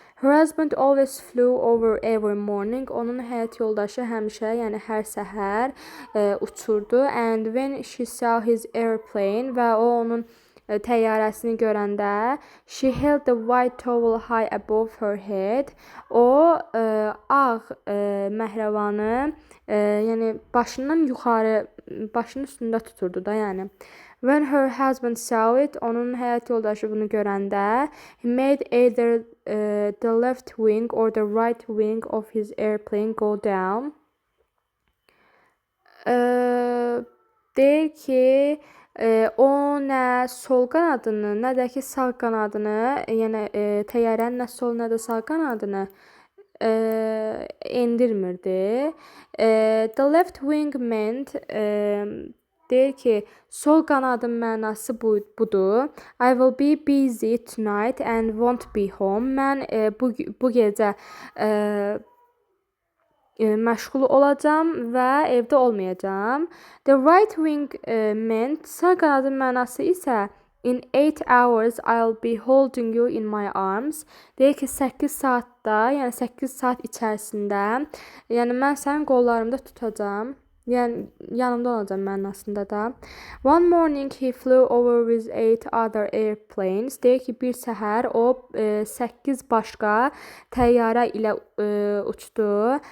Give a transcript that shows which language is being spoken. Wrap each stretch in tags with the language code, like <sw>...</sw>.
<en>Her husband always flew over every morning.</en> <az>Onun həyat yoldaşı həmişə, yəni hər səhər uçurdu.</az> <en>And when she saw his airplane</en> <az>və o onun təyyarəsini görəndə,</az> <en>she held the white towel high above her head.</en> <az>O ağ məhrəvanı yəni başından yuxarı, başının üstündə tuturdu da, yəni.</az> <en>When her husband saw it,</en> <az>onun həyat yoldaşı bunu görəndə,</az> <en>he made either the left wing or the right wing of his airplane go down.</en> <az>Deyir ki, o nə sol qanadını, nə də ki sağ qanadını, yəni təyyarənin nə sol, nə də sağ qanadını endirmirdi.</az> <en>The left wing meant</en> <az>deyir ki, sol qanadın mənası budur.</az> <en>I will be busy tonight and won't be home.</en> <az>Mən bu gecə məşğul olacağam və evdə olmayacağam.</az> <en>The right wing meant,</en> <az>sağ qanadın mənası isə</az> <en>in 8 hours I'll be holding you in my arms.</en> <az>Deyir ki, 8 saatda, yəni 8 saat içərisində, yəni mən sənin qollarımda tutacağam. Yəni yanımda olacağam mənasında da.</az> <en>One morning he flew over with 8 other airplanes.</en> <az>Deyir ki, bir səhər o 8 başqa təyyarə ilə uçdu.</az>